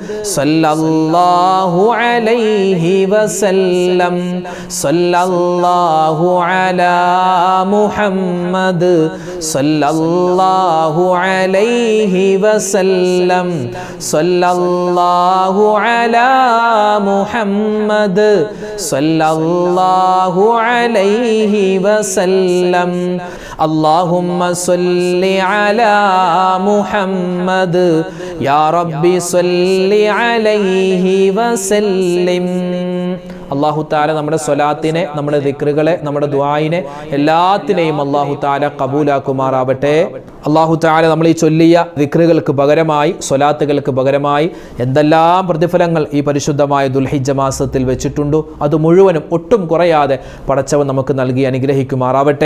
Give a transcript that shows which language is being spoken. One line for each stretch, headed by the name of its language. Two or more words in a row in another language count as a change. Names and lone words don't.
Arabic: صلى الله عليه وسلم صلى الله على محمد صلى الله عليه وسلم صلى الله على محمد صلى الله عليه وسلم اللهم صل على محمد يا ربي صل عليه وسلم. الله تعالى
Malayalam: നമ്മുടെ സ്വലാത്തിനെ, നമ്മുടെ ദിക്റുകളെ, നമ്മുടെ ദുആയിനെ എല്ലാത്തിനെയും
Arabic: الله تعالى
Malayalam: കബൂലാക്കുമാറാവട്ടെ.
Arabic: الله تعالى
Malayalam: നമ്മൾ ഈ ചൊല്ലിയ ദിക്റുകൾക്ക് പകരമായി, സ്വലാത്തുകൾക്ക് പകരമായി എന്തെല്ലാം പ്രതിഫലങ്ങൾ ഈ പരിശുദ്ധമായ ദുൽഹിജ്ജ മാസത്തിൽ വെച്ചിട്ടുണ്ടോ അത് മുഴുവനും ഒട്ടും കുറയാതെ പടച്ചവൻ നമുക്ക് നൽകി അനുഗ്രഹിക്കുമാറാവട്ടെ.